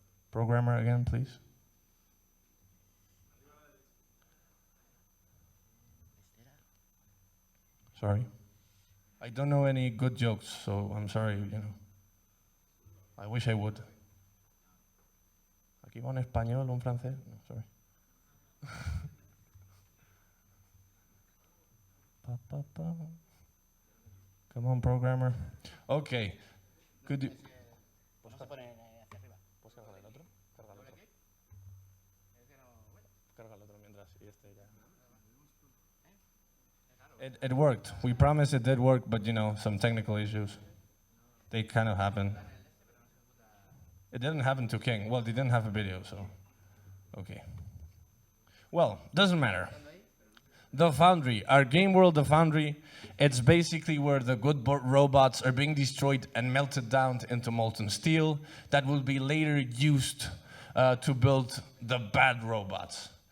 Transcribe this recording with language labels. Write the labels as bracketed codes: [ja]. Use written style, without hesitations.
[en] Programmer again, please. Sorry. I don't know any good jokes, so I'm sorry, I wish I would. [es] Aquí va un español, un francés. [en] No, sorry. Come on, programmer. Okay. Could you... [es] ¿Puedes cargar el otro? Carga el otro. Carga el otro mientras y este ya... [en] It worked. We promised it did work, but some technical issues. They kind of happened. It didn't happen to King. Well, they didn't have a video, so... Okay. Well, doesn't matter. The Foundry, our game world, the Foundry, it's basically where the good robots are being destroyed and melted down into molten steel that will be later used to build the bad robots.